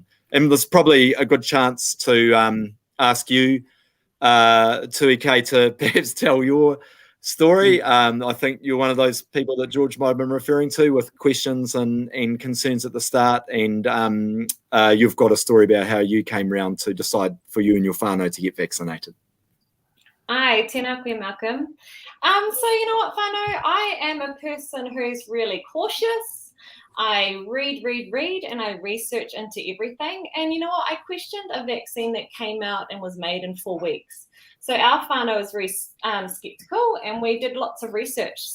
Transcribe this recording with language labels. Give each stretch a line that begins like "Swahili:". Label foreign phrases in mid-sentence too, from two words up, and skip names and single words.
English: And there's probably a good chance to ask you, Tuike, to perhaps tell your story. I think you're one of those people that George might have been referring to with questions and concerns at the start, and you've got a story about how you came around to decide for you and your whānau to get vaccinated.
Māori: Ai, tēnā koe, Malcolm.
English: So you know what, whānau? I am a person who's really cautious. I read, and I research into everything. And you know what? I questioned a vaccine that came out and was made in 4 weeks. So our whānau was very skeptical, and we did lots of research.